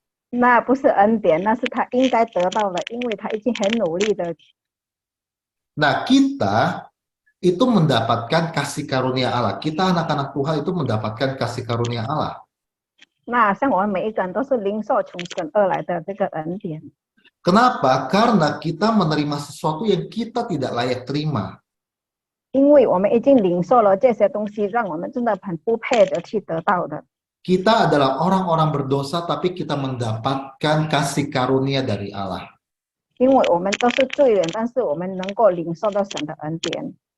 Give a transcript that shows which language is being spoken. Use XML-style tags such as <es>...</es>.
<zh>那不是恩典，那是他应该得到的，因为他已经很努力的。</zh> <id>Nah, kita itu mendapatkan kasih karunia Allah. Kita anak-anak Tuhan itu mendapatkan kasih karunia Allah.</id> <zh>那像我们每一个人都是领受从神而来的这个恩典。</zh> <id>Kenapa? Karena kita menerima sesuatu yang kita tidak layak terima.</id> <zh>因为我们已经领受了这些东西，让我们真的很不配的去得到的。</zh> <id>Kita adalah orang-orang berdosa, tapi kita mendapatkan kasih karunia dari Allah.</id> <zh>因为我们都是罪人，但是我们能够领受到神的恩典。</zh>